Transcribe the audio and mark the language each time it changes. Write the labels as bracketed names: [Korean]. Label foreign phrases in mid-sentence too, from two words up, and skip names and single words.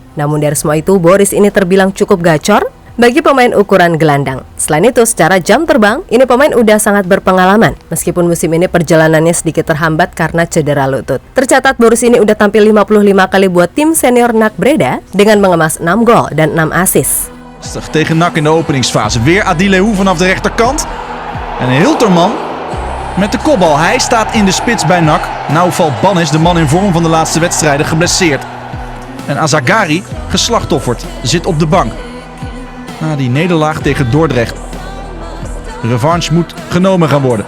[Indonesian] Namun dari semua itu, Boris ini terbilang cukup gacor bagi pemain ukuran gelandang. Selain itu, secara jam terbang, ini pemain udah sangat berpengalaman. Meskipun musim ini perjalanannya sedikit terhambat karena cedera lutut. Tercatat Boris ini udah tampil 55 kali buat tim senior NAC Breda dengan mengemas 6 gol dan 6 assist. [Dutch] Tegen NAC in de openingsfase. Weer Adileu vanaf de rechterkant. En Hilterman met de kopbal. Hij staat in de spits bij NAC. Nou valt Bannis, de man in vorm van de laatste wedstrijden, geblesseerd. En Azagari, geslachtofferd, zit op de bank. Na die nederlaag tegen Dordrecht. De revanche moet genomen gaan worden.